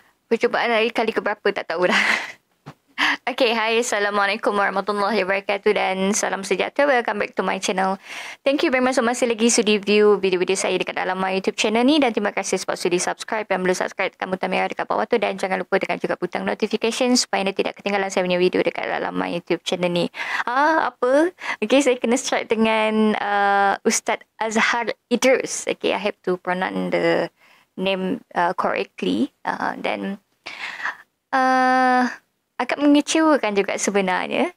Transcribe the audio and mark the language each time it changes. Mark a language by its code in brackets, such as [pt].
[ms] Percubaan hari kali keberapa tak tahulah. Okay, hai. Assalamualaikum warahmatullahi wabarakatuh dan salam sejahtera. [en] Welcome back to my channel. Thank you very much [ms] masih lagi sudi view video-video saya dekat dalam [en] my YouTube channel [ms] ni dan terima kasih sebab sudi subscribe. Yang belum subscribe tekan butang merah dekat bawah tu dan jangan lupa tekan juga butang notification supaya anda tidak ketinggalan saya punya video dekat dalam [en] my YouTube channel [ms] ni. Apa? Okay, saya kena strike dengan Ustaz Azhar Idrus. [en] Okay, I have to pronounce the name correctly. [ms] Dan agak mengecewakan juga sebenarnya.